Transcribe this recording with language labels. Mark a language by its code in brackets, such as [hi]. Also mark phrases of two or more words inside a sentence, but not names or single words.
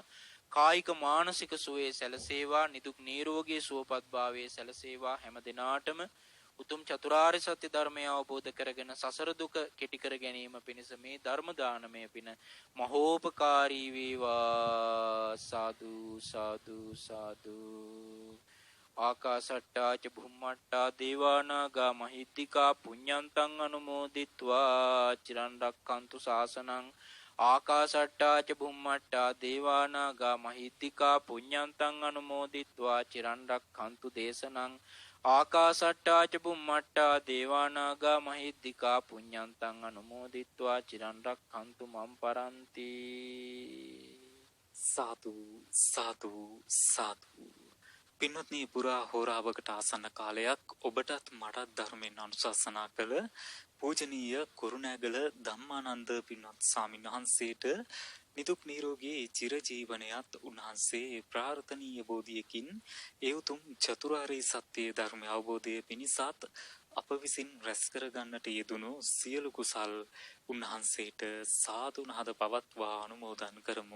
[si] කායික මානසික සුවය සැලසේවා. නිදුක් නිරෝගී සුවපත් භාවයේ සැලසේවා. හැම දෙනාටම උතුම් චතුරාර්ය සත්‍ය ධර්මය අවබෝධ කරගෙන සසර දුක කෙටි කර ගැනීම පිණිස මේ ධර්ම දානමය පින මහෝපකාරී වේවා. සාදු සාදු සාදු. [pi] ආකාසට්ටා ච භුම්මට්ටා දේවානාගා මහිද්దికා පුඤ්ඤන්තං අනුමෝදිත්වා චිරන් රක්ඛන්තු ශාසනං. ආකාසට්ටා ච භුම්මට්ටා දේවානාගා මහිද්దికා පුඤ්ඤන්තං අනුමෝදිත්වා චිරන් රක්ඛන්තු දේශනං. ආකාසට්ටා ච බුම්මට්ටා දේවානාගා මහිද්దికා පුඤ්ඤන්තං අනුමෝදිත්වා චිරන් රක්ඛන්තු මම් පරන්ති. [si] සාදු සාදු සාදු. පින්වත්නි, පුරා හෝරාවකට ආසන්න කාලයක් ඔබටත් මටත් ධර්මයෙන් අනුශාසනා කළ පූජනීය කුරුණෑගල ධම්මානන්ද පින්වත් ස්වාමීන් වහන්සේට නිදුක් නිරෝගී චිරජීවනයත් උන්වහන්සේ ප්‍රාර්ථනීය බෝධියකින් ඒ උතුම් චතුරාර්ය සත්‍ය ධර්ම අවබෝධය පිණිසත් අප විසින් රැස් කර ගන්නට යෙදුණු සියලු කුසල් උන්වහන්සේට සාදු නහද පවත්වා අනුමෝදන් කරමු.